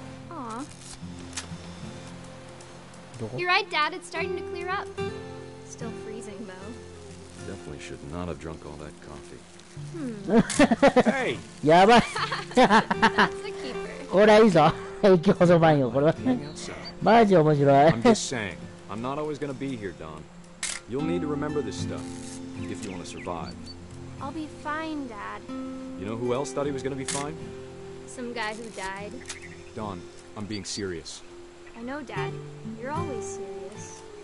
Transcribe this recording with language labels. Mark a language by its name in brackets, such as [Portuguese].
[English] Aw. You're right, Dad. It's starting to clear up. Still freezing, though. Definitely should not have drunk all that coffee. Hey! [Japanese] やばい [English] That's a keeper. [Japanese] これはいいぞ競争版よこれはマジ面白い [English] I'm just saying, I'm not always gonna be here, Don. You'll need to remember this stuff if you want to survive. I'll be fine, Dad. You know who else thought he was gonna be fine? Some guy who died. Don, I'm being serious. I know, Dad. You're always serious.